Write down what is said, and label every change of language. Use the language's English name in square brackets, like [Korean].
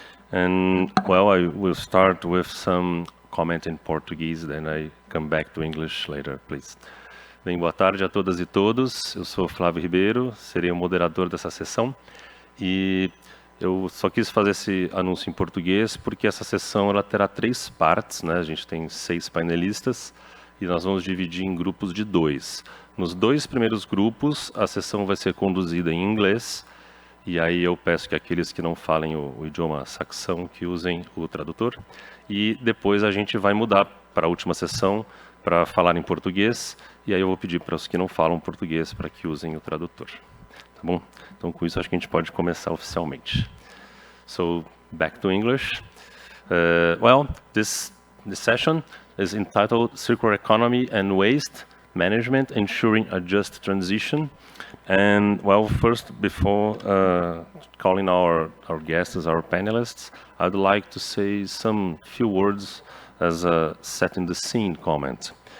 [English] And, well, I will start with some comment in Portuguese, then I come back to English later, please. [Portuguese] Bem, boa tarde a todas e todos. Eu sou Flávio Ribeiro, serei o moderador dessa sessão. E eu só quis fazer esse anúncio em português porque essa sessão ela terá 3 partes, né? A gente tem 6 painelistas e nós vamos dividir em grupos de 2. Nos 2 primeiros grupos, a sessão vai ser conduzida em inglês, e aí eu peço que aqueles que não falem o idioma saxão que usem o tradutor. E depois a gente vai mudar para a última sessão para falar em português, e aí eu vou pedir para os que não falam português para que usem o tradutor. Tá bom? Então, com isso, acho que a gente pode começar oficialmente. [English] So, back to English. Well, this session is entitled Circular Economy and Waste Management, Ensuring a Just Transition. And, well, first, before calling our guests as our panelists, I'd like to say some few words as a setting the scene comment.